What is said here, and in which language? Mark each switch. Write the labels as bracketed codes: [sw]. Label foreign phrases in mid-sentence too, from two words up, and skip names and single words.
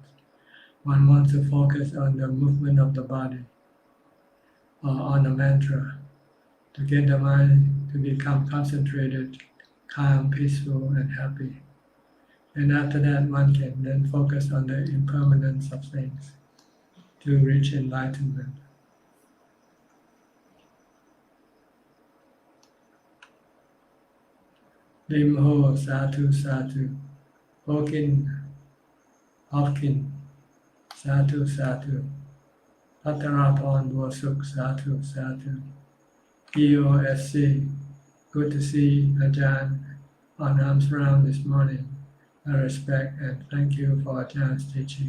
[en] One wants to focus on the movement of the body or on a mantra to get the mind to become concentrated, calm, peaceful, and happy. And after that, one can then focus on the impermanence of things to reach enlightenment. Lim Ho, [pi] Sadhu, Sadhu. Hopkins, Sadhu, Sadhu. Patarapan Bosuk, Sadhu, Sadhu. [en] EOSC, good to see Ajahn on arms round this morning. I respect and thank you for Ajahn's teaching.